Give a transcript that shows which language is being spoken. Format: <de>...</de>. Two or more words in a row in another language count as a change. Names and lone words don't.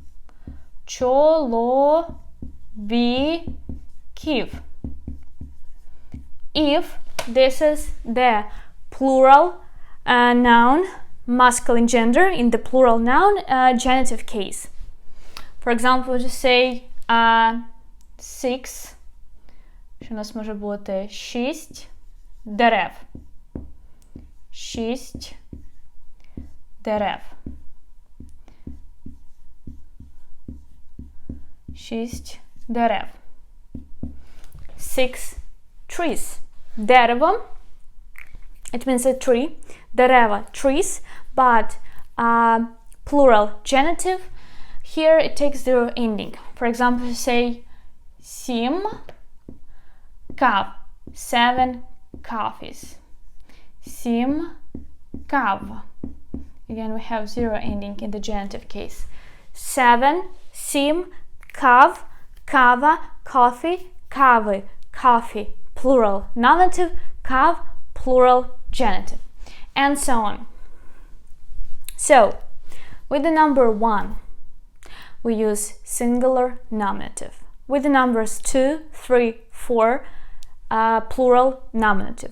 <en>Чоловіків. If this is the plural noun, masculine gender in the plural noun genitive case. For example, just say 6,</en> <uk>що у нас може бути 6 дерев. 6 дерев. 6 дерев.</uk> <en>6 trees. Дерево, it means a tree. Дерева, trees, but plural genitive, here it takes zero ending. For example, you say 7 кав, 7 coffees. 7 кав. Again, we have zero ending in the genitive case.</en> <uk>7 кав, кава, coffee, кави,</uk> <en>coffee, plural nominative, кав, plural genitive, and so on. So, with the number 1, we use singular nominative. With the numbers 2, 3, 4, plural nominative.</en>